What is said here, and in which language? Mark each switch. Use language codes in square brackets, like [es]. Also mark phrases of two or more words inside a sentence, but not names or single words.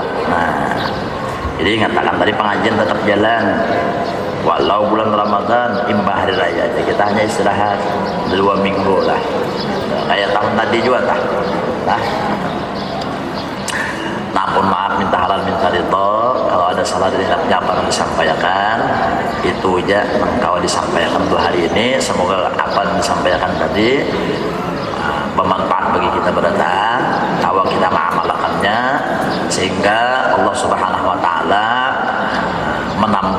[bjn] Nah, jadi ingatkan tadi pengajian tetap jalan. Walau bulan Ramadan, imbah hari raya, jadi kita hanya istirahat 2 minggu lah. Kayak tahun tadi juga tah. Nampun maaf, minta halal, minta ridho. Kalau ada salah dari apa yang disampaikan, itu aja kalau disampaikan 2 hari ini. Semoga apa yang disampaikan tadi bermanfaat bagi kita berdatang, kalau kita mengamalkannya, sehingga Allah [ar] Subhanahu Wa Taala [bjn] menambah